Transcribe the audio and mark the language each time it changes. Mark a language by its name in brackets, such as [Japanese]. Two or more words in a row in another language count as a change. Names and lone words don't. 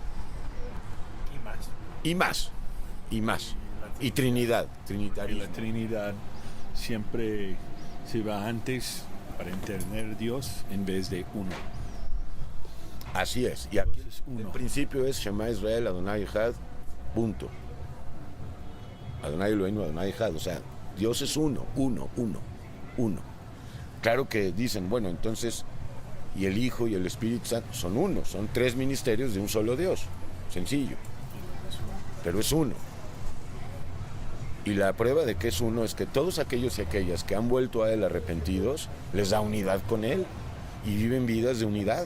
[Spanish] Y más. Y Trinidad, Y trinitarismo. la Trinidad siempre se va antes para entender Dios en vez de uno. Así es. Y aquí Entonces, el uno. principio es [Hebrew] שמע ישראל, אדוני אחד, [Spanish] punto. [Hebrew] אדוני אלוהינו, אדוני אחד. [Spanish] O sea, Dios es uno. Claro que dicen, bueno, entonces, y el Hijo y el Espíritu Santo son uno, son tres ministerios de un solo Dios. Sencillo. Pero es uno. Y la prueba de que es uno es que todos aquellos y aquellas que han vuelto a Él arrepentidos, les da unidad con Él y viven vidas de unidad.